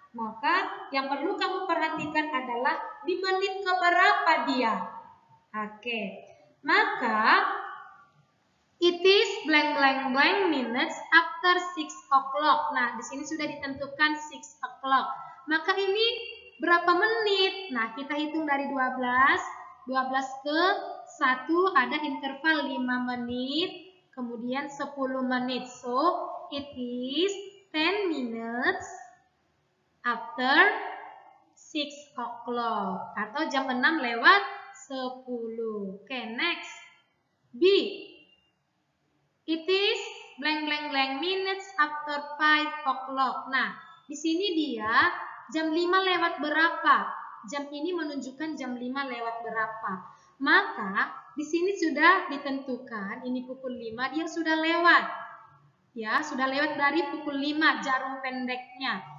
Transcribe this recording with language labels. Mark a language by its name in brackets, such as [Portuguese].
[Indonesian] Maka yang perlu kamu perhatikan adalah di menit keberapa dia. Oke. Maka [English] it is blank blank blank minutes after 6 o'clock. [Indonesian] Nah, di sini sudah ditentukan 6 o'clock. Maka ini berapa menit? Nah, kita hitung dari 12 ke 1 ada interval 5 menit, kemudian 10 menit. [English] So, it is 10 minutes after 6 [Indonesian] 6 o'clock atau jam 6 lewat 10. Oke, next. B. [English] It is blank blank blank minutes after 5 o'clock. [Indonesian] Nah, di sini dia jam 5 lewat berapa? Jam ini menunjukkan jam 5 lewat berapa. Maka di sini sudah ditentukan ini pukul 5 dia sudah lewat. Ya, sudah lewat dari pukul 5 jarum pendeknya.